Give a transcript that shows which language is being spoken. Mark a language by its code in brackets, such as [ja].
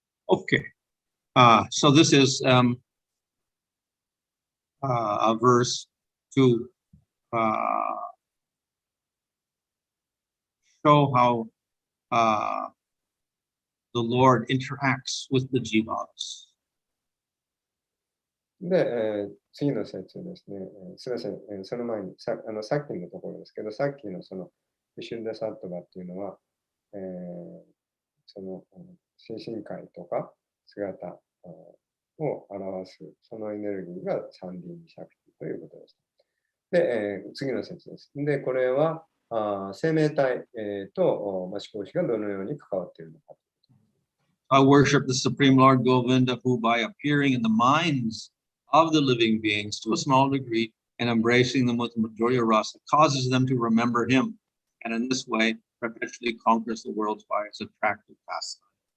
[en] Okay, so this is a verse to show how the Lord interacts with the jivas. [ja] で、次の説ですね。すみません、その前にさっきのところですけど、さっきのそのビシュッダサットバっていうのは、その精神界とか姿を表すそのエネルギーがサンディーニシャクティということです。で、次の説です。で、これは生命体と思考師がどのように関わっているのか。 [en] I worship the Supreme Lord Govinda, who by appearing in the minds of the living beings to a small degree and embracing them with Madhurya Rasa causes them to remember him, and in this way perpetually conquers the world by its attractive pastime.